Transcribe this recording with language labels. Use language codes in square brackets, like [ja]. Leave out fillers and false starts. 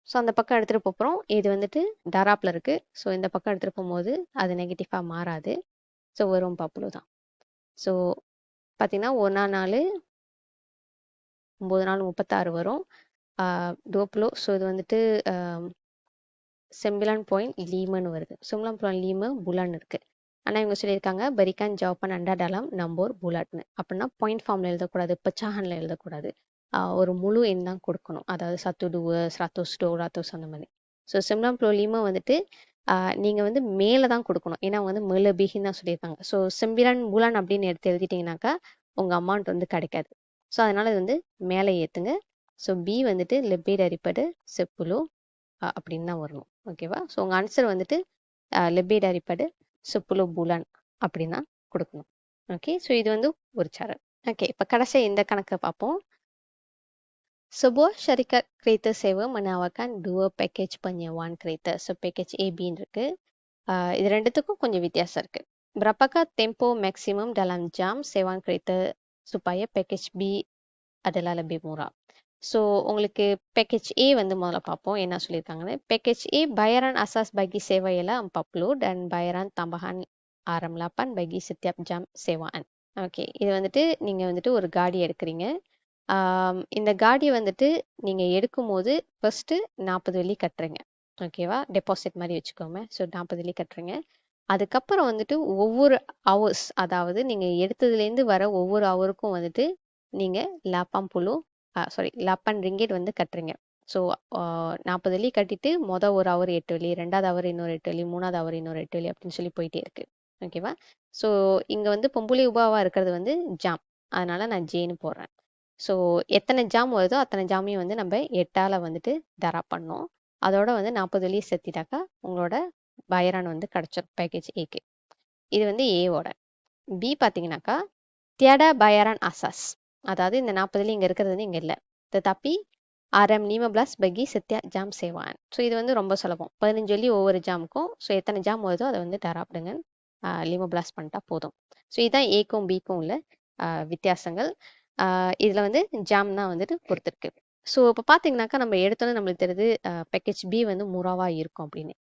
[ta] So அந்த பக்கம் எடுத்துகிட்டு போகிறோம். இது வந்துட்டு டராப்பில் இருக்குது. ஸோ இந்த பக்கம் எடுத்துகிட்டு போகும்போது அது நெகட்டிவாக மாறாது. ஸோ வெறும் 40 தான். ஸோ பார்த்தீங்கன்னா 1 நாள் 9 நாள் 36 வரும். 20. ஸோ இது வந்துட்டு 9.5 வருது. 9.5 bulan இருக்குது. ஆனால் இவங்க சொல்லியிருக்காங்க [ms] berikan jawapan anda dalam nombor bulatன்னு. [ta] அப்படின்னா பாயிண்ட் ஃபார்மில் எழுதக்கூடாது, பெச்சாகனில் எழுதக்கூடாது. ஒரு முழு எண் தான் கொடுக்கணும். அதாவது 102, 100, அந்த மாதிரி. ஸோ 9.5 வந்துட்டு நீங்கள் வந்து மேலே தான் கொடுக்கணும். ஏன்னா வந்து மேலபிகின்னு தான் சொல்லியிருக்காங்க. ஸோ 9 bulan அப்படின்னு எடுத்து எழுதிட்டிங்கனாக்கா உங்கள் அமௌண்ட் வந்து கிடைக்காது. ஸோ அதனால் இது வந்து மேலே ஏற்றுங்க. ஸோ பி வந்துட்டு [ms] lebih daripada 10 [ta] அப்படின்னு தான் வரணும். ஓகேவா? ஸோ உங்கள் ஆன்சர் வந்துட்டு [ms] lebih daripada 10 bulan [ta] அப்படின்னா கொடுக்கணும். ஓகே, ஸோ இது வந்து ஒரு சேனல். ஓகே, இப்போ கடைசி இந்த கணக்கை பார்ப்போம். [ms] Sebuah syarikat kereta sewa menawarkan 2 package penyewaan kereta. [ta] So package ஏபின்னு இருக்கு. இது ரெண்டுத்துக்கும் கொஞ்சம் வித்தியாசம் இருக்கு. [ms] Berapakah tempo maksimum dalam jam sewaan kereta supaya package B adalah lebih murah? [ta] So உங்களுக்கு பேக்கேஜ் ஏ வந்து முதல்ல பார்ப்போம் என்ன சொல்லியிருக்காங்கன்னு. [ms] பேக்கேஜ் ஏ bayaran asas bagi sewa ialah 40 dan bayaran tambahan RM8 bagi setiap jam sewaan. [ta] Okay, இது வந்துட்டு நீங்கள் வந்துட்டு ஒரு காடி எடுக்கிறீங்க. இந்த காடி வந்துட்டு நீங்கள் எடுக்கும்போது ஃபர்ஸ்ட்டு 40 வெள்ளி கட்டுறீங்க. ஓகேவா? டெபாசிட் மாதிரி வச்சுக்கோங்க. ஸோ 40 வெள்ளி கட்டுறீங்க. அதுக்கப்புறம் வந்துட்டு ஒவ்வொரு ஹவர்ஸ், அதாவது நீங்கள் எடுத்ததுலேருந்து வர ஒவ்வொரு ஹவருக்கும் வந்துட்டு நீங்கள் 8 ringgit வந்து கட்டுறீங்க. ஸோ 40 வெள்ளி கட்டிட்டு ஒரு ஹவர் 8 வெள்ளி, ரெண்டாவது ஹவர் இன்னொரு 8 வெள்ளி, மூணாவது ஹவர் இன்னொரு 8 வெள்ளி அப்படின்னு சொல்லி போயிட்டே இருக்கு. ஓகேவா? ஸோ இங்கே வந்து பொம்புலி உபாவாக இருக்கிறது வந்து ஜாம், அதனால நான் ஜேன்னு போடுறேன். ஸோ எத்தனை ஜாம் வருதோ அத்தனை ஜாமையும் வந்து நம்ம 8ஆல் வந்துட்டு தரா பண்ணோம். அதோட வந்து 40 வெள்ளி சேர்த்திட்டாக்கா உங்களோட பைரான் வந்து கிடச்சிரும் பேக்கேஜ் ஏக்கு. இது வந்து ஏவோட. பி பார்த்தீங்கன்னாக்கா தியடா பைரான் அசாஸ், அதாவது இந்த 40 வெள்ளி இங்கே இருக்கிறது வந்து இங்கே இல்லை. [ms] தப்பி RM15 bagi setiap jam sewaan. [ta] So இது வந்து ரொம்ப சுலபம். 15 வெள்ளி ஒவ்வொரு ஜாமுக்கும். ஸோ எத்தனை ஜாம் வருதோ அதை வந்து தராப்பிடுங்க. 15 பண்ணிட்டா போதும். ஸோ இதுதான் ஏக்கும் பிக்கும் உள்ள வித்தியாசங்கள். இதில் வந்து ஜாம் தான் வந்துட்டு பொறுத்திருக்கு. ஸோ இப்போ பார்த்தீங்கன்னாக்கா நம்ம எடுத்தோன்னே நம்மளுக்கு தெரியுது பேக்கேஜ் பி வந்து மூராவாக இருக்கும் அப்படின்னு.